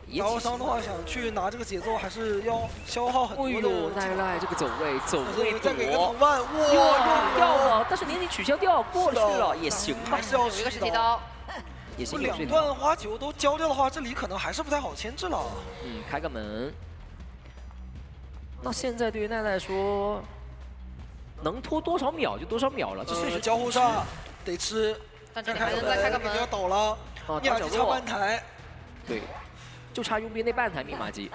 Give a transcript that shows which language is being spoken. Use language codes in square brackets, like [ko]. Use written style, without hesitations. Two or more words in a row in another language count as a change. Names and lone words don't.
[zh] 刀伤的話想去拿这个节奏，还是要消耗很多的。哎呦，奈奈这个走位再给个藤蔓，哇，用掉了，但是年龄取消掉过去了也行吧，还是要有一个实体刀，也行。 2段花球都交掉的话，这里可能还是不太好牵制了。開個門。那現在對於奈奈來說，能拖多少秒就多少秒了，這碎石交互殺得吃。但這裡還能再開個門，要倒了，密碼機差半台。對。就差傭兵那半台密碼機，